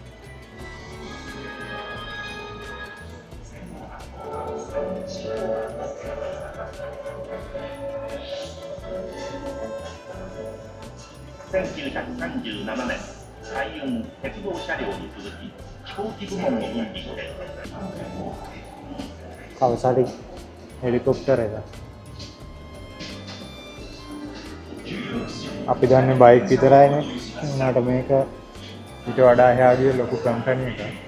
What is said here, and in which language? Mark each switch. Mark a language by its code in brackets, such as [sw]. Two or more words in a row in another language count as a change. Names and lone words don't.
[ja] 。1937 年、海運鉄道車両に続き飛行機部門を分離して [si] Kawasaki හෙලිකොප්ටර් එක. අපි දන්නේ බයික් විතරයිනේ. උනාට මේක ඊට වඩා එහා ගිය ලොකු කම්පැනි එකක්.